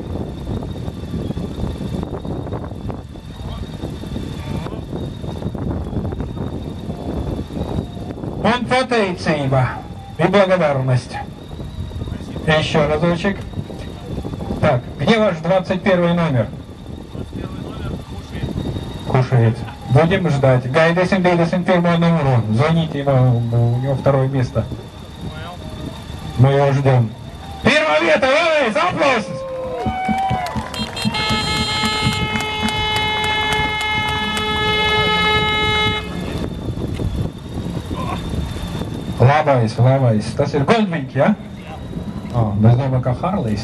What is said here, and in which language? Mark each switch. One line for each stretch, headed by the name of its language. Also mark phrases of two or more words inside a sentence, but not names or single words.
Russian: Он pateicība и благодарность. Еще разочек. Так, где ваш 21 номер? 21 номер Кушает. Будем ждать.
Latvian: Gaidīsim 21 numuru.
Russian: Звоните ему, у него второе место. Мы его ждем. Первая
Latvian: vieta, vēlreiz, aplausus! Labais. Tas ir Goldwings, ja? Es domāju, kā Harleys.